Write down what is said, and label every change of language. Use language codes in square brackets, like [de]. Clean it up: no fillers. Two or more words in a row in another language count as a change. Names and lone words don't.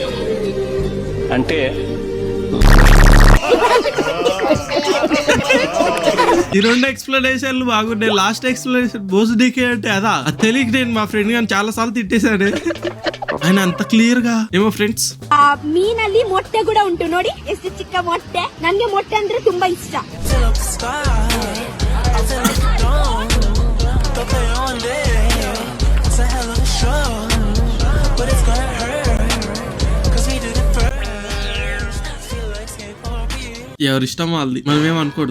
[te] అంటే ఈ రెండు ఎక్స్ప్లెనేషన్లు బాగున్నాయి. [en] last explanation [te] బోసుడీకే అంటే అదా తెలియక నేను మా ఫ్రెండ్ గాని చాలా సార్లు తిట్టేశాను. ఆయన అంత క్లియర్ గా ఏమో ఫ్రెండ్స్. [kn] ಮೀನಲ್ಲಿ ಮೊಟ್ಟೆ ಕೂಡ ಉಂಟು ನೋಡಿ, ಎಷ್ಟು ಚಿಕ್ಕ ಮೊಟ್ಟೆ. ನನಗೆ ಮೊಟ್ಟೆ ಅಂದ್ರೆ ತುಂಬಾ ಇಷ್ಟ. [te] ఎవరిష్టం వాళ్ళది, మనమేం అనుకోడు.